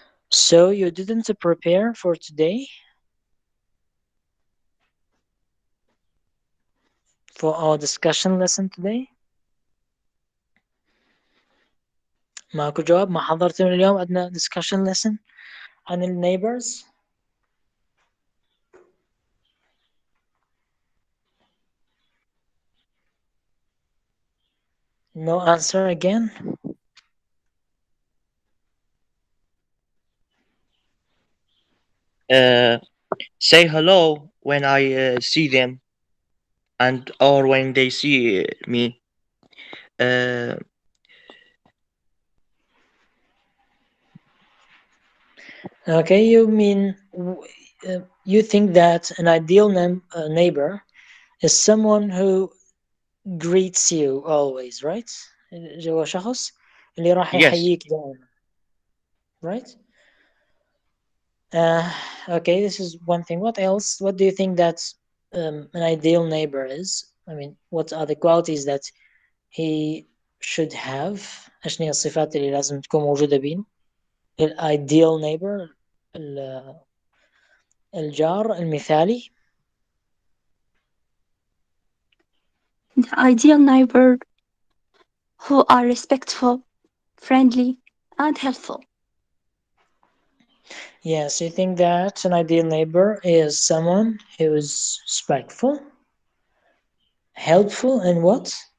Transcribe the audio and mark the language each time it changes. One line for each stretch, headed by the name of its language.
English: So you didn't prepare for today? For our discussion lesson today?
Arabic: ماكو جواب؟ ما حضرتوا اليوم عندنا discussion lesson عن ال neighbors؟
English: No answer again? Say hello when I see them, and or when they see me. Okay, you mean you think that an ideal neighbor is someone who greets you always, right?
Arabic: هو شخص اللي راح
English: Yes.
Arabic: يحييك دائما, right?
English: Okay, this is one thing. What else? What do you think that an ideal neighbor is? I mean, what are the qualities that he should have?
Arabic: ايش هي الصفات اللي لازم تكون موجودة بين ideal neighbor, الجار المثالي?
English: The ideal neighbor who are respectful, friendly, and helpful. Yes, you think that an ideal neighbor is someone who is respectful, helpful, and what?